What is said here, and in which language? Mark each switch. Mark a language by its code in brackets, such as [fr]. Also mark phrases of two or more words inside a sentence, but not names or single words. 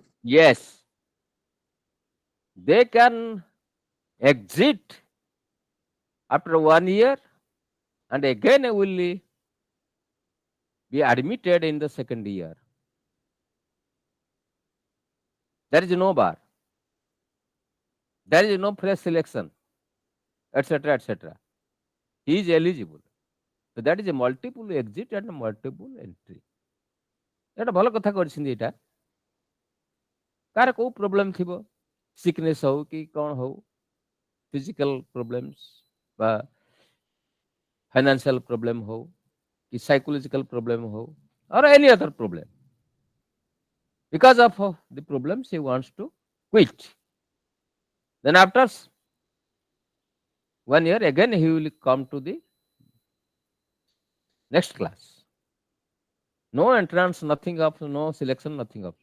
[en] Yes, they can exit after 1 year and again will be admitted in the second year. There is no bar. There is no fresh selection, etc., etc. He is eligible. So that is a multiple exit and multiple entry. [or] ଏଇଟା ଭଲ କଥା କରିଛନ୍ତି ଏଇଟା। କାହାର କୋଉ ପ୍ରୋବ୍ଲେମ ଥିବ, ସିକନେସ୍ ହଉ କି କ'ଣ ହଉ, [en] physical problems [or] ବା [en] financial problem [or] ହଉ କି [en] psychological problem [or] ହଉ [en] or any other problem. Because of the problems he wants to quit. Then after 1 year again he will come to the next class. No entrance, nothing of, no selection, nothing of.